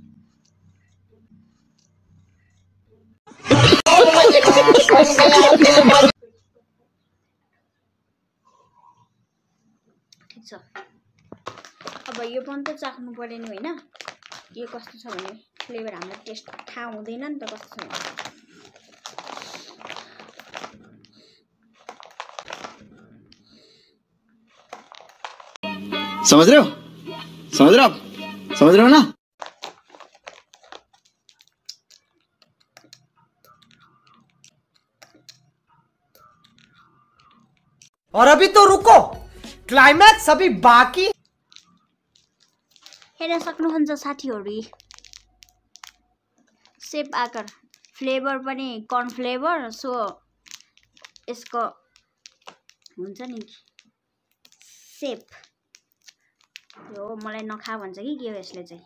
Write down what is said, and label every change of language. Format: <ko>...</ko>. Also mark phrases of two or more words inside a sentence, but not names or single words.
<ne>ठिक छ। अब यो पनि त चाख्नु पर्यो नि हैन? यो कस्तो छ भने फ्लेभर हाम्रो टेस्ट थाहा हुँदैन नि त कस्तो छ भने।</ne> <hi>समझ रहे हो? समझ रहे हो? समझ रहे हो ना? और अभी तो रुको, क्लाइमैक्स अभी बाकी।</hi> <ne>हेर्न सक्नुहुन्छ साथीहरु, सेप आकार फ्लेभर पनि</ne> <en>corn flavour.</en> <ne>सो यसको हुन्छ नि सेप। यो मलाई नखा भन्छ कि के हो यसले चाहिँ?</ne>